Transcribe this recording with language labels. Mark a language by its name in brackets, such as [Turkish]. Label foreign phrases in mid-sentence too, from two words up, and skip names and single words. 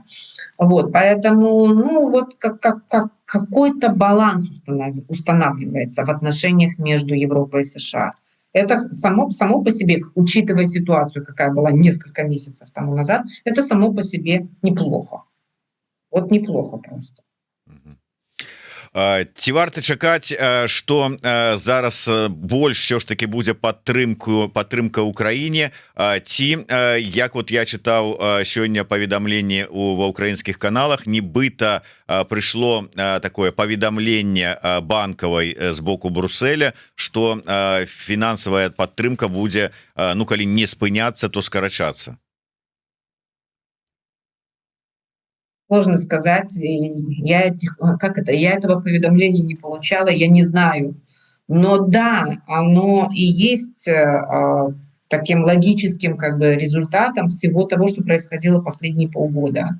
[Russian] Вот, поэтому, ну, вот какой-то баланс устанавливается в отношениях между Европой и США. Это само по себе, учитывая ситуацию, какая была несколько месяцев тому назад, это само по себе неплохо. Вот неплохо просто. [Belarusian] Ці варта чакаць, што зараз больш [Russian] все ж таки [Belarusian] будзе падтрымка ўкраіне, ці як вот я чытаў сёння паведамленне ва ўкраінскіх каналах, нібыта прыйшло такое паведамленне банкавай з боку Брусселя, што фінансавая падтрымка будзе, ну калі не спыняцца, то скарачацца. [Russian] Сложно сказать, я этого поведомления не получала, я не знаю. Но да, оно и есть таким логическим как бы результатом всего того, что происходило последние полгода.